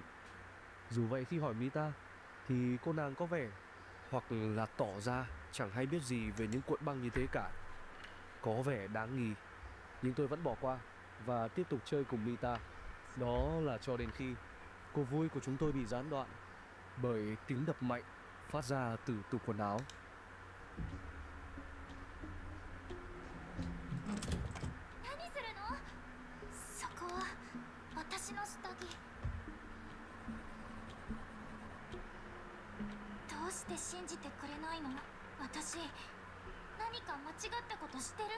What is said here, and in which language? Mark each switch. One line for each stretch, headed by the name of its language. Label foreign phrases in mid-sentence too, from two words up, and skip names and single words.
Vietnamese: Dù vậy khi hỏi Mita thì cô nàng có vẻ hoặc là tỏ ra chẳng hay biết gì về những cuộn băng như thế cả. Có vẻ đáng nghi. Nhưng tôi vẫn bỏ qua và tiếp tục chơi cùng Mita. Đó là cho đến khi cuộc vui của chúng tôi bị gián đoạn bởi tiếng đập mạnh phát ra từ tủ quần áo.
Japanese: 私の下着。どうして信じてくれないの？私、何か間違ったことしてる？